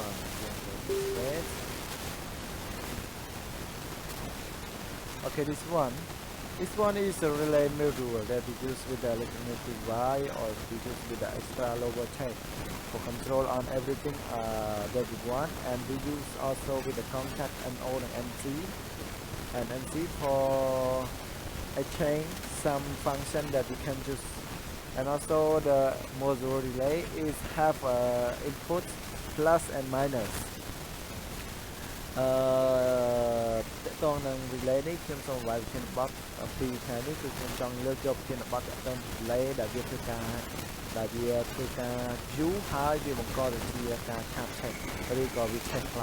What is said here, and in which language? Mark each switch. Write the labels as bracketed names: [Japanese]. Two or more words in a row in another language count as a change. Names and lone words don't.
[English] Yes, okay, this one is a relay module that we use with the electronic wire or we use with the extra low voltage for control on everything that we want, and we use also with the contact NO and NC for exchange some function that we can use. And also the module relay is have input plus and minus. [Khmer] តើតនឹង relay នេះខ្ញុំសូមបង្ហាញប្រធានបទពីថ្ងៃនេះគឺខ្ញុំចង់លើកយកប្រធានបទទៅ relay ដែលវាធ្វើការយូរហើយវាបង្កទៅជាការឆាបឆេះឬក៏វាឆេះខ្លោ